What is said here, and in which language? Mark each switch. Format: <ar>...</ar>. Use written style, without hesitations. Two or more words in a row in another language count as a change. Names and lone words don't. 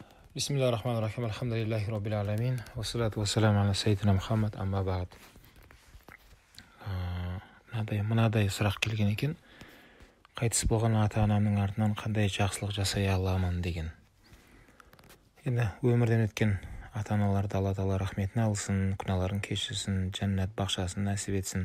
<ar>بسم الله الرحمن الرحيم. الحمد لله رب العالمين. والصلاة والسلام على سيدنا محمد أما بعد.</ar> <kk>Мынадай сұрақ келген екен. Қайтыс болған ата-анамның артынан қандай жақсылық жасай аламын деген. Енді өмірден өткен ата-аналарды Алла Тағала рахметіне алсын, күнәларын кешірсін, жәннат бақшасын нәсіп етсін.</kk>